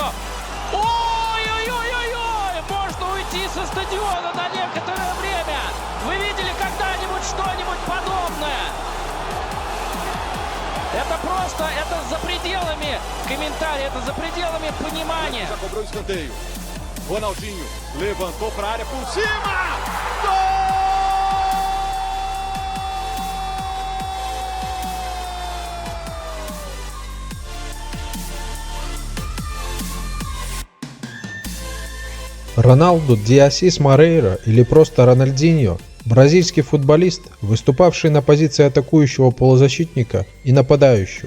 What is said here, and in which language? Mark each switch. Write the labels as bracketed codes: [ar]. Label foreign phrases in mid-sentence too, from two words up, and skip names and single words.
[ru] Ой-ой-ой-ой-ой! Можно уйти со стадиона на некоторое время. Вы видели когда-нибудь что-нибудь подобное? Это просто, это за пределами комментариев, это за пределами понимания. [pt] Já cobrou o escanteio. Ronaldinho levantou para a área por cima. Gol! [ru] Роналду де Ассис Морейра, или просто Рональдиньо, бразильский футболист, выступавший на позиции атакующего полузащитника и нападающего.